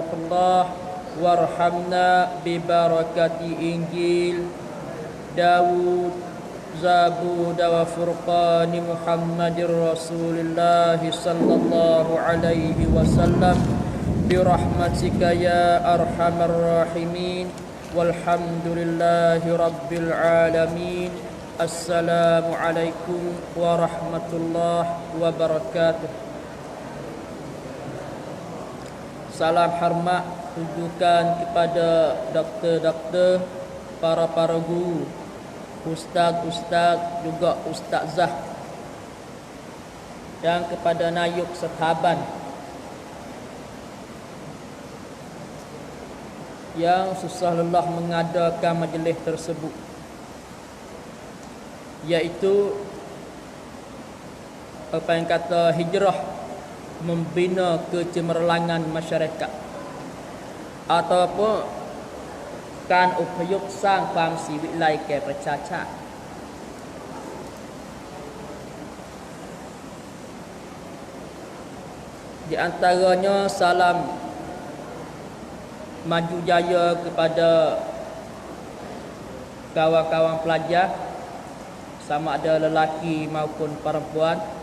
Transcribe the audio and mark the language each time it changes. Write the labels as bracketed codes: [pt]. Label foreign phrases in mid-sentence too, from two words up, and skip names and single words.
[ar] الله وارحمنا ببركة إنجيل داود زبور وفرقان محمد رسول الله صلى الله عليه وسلم برحمتك يا أرحم الراحمين والحمد لله رب العالمين السلام عليكم ورحمة الله وبركاته. [ms] Salam hormat tujukan kepada doktor-doktor, para guru, ustaz-ustaz juga ustazah, dan kepada nayuk sahabat yang susah lelah mengadakan majlis tersebut, iaitu apa yang kata hijrah membina kecemerlangan masyarakat ataupun [th] การอพยพสร้างความศรีวิไลแก่ประชาชาติ [ms] Di antaranya salam maju jaya kepada kawan-kawan pelajar, sama ada lelaki maupun perempuan.